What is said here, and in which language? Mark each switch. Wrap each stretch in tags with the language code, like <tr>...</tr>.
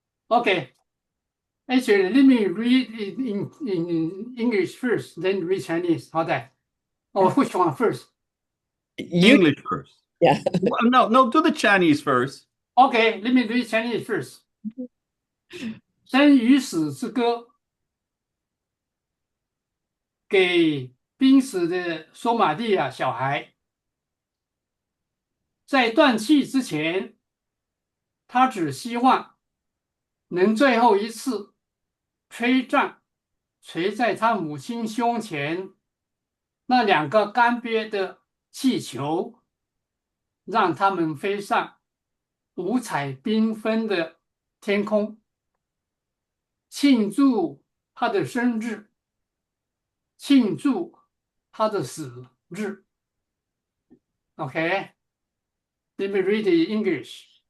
<en>Okay. Actually, let me read it in English first, then read Chinese. How that? Or which one first? English first. Yeah. No, do the Chinese first. Okay, let me read Chinese first.</en> <zh>生与死之歌，给濒死的索马利亚小孩。在断气之前，他只希望能最后一次吹杖垂在他母亲胸前那两个干瘪的气球，让他们飞上五彩缤纷的天空，庆祝他的生日，庆祝他的死日。</zh> <en>Okay, let me read the English.</en>